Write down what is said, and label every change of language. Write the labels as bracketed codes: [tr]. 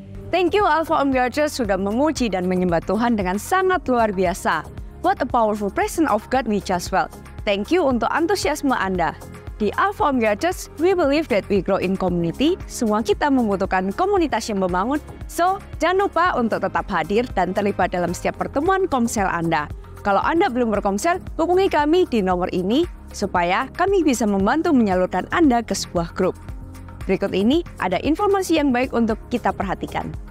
[en] Thank you [id] Alpha Omega Church sudah memuji dan menyembah Tuhan dengan sangat luar biasa. [en] What a powerful presence of God we just felt. Thank you [id] untuk antusiasme Anda. [en] Di Alpha Omega Church, we believe that we grow in community. [id] Semua kita membutuhkan komunitas yang membangun. So, jangan lupa untuk tetap hadir dan terlibat dalam setiap pertemuan komsel Anda. Kalau Anda belum berkomsel, hubungi kami di nomor ini supaya kami bisa membantu menyalurkan Anda ke sebuah grup. Berikut ini ada informasi yang baik untuk kita perhatikan.